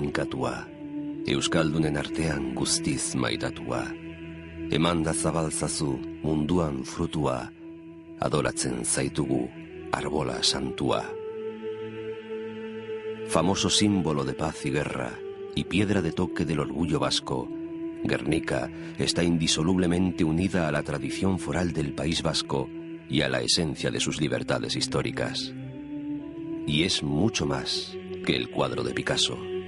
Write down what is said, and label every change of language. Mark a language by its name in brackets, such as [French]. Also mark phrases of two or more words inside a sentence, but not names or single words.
[Basque] inkatua, Euskaldunen artean guztiz maitatua, emanda zabaltzazu munduan frutua, adoratzen zaitugu arbola santua. [Spanish] Famoso símbolo de paz y guerra, y piedra de toque del orgullo vasco, Gernika está indisolublemente unida a la tradición foral del País Vasco y a la esencia de sus libertades históricas. Y es mucho más que el cuadro de Picasso.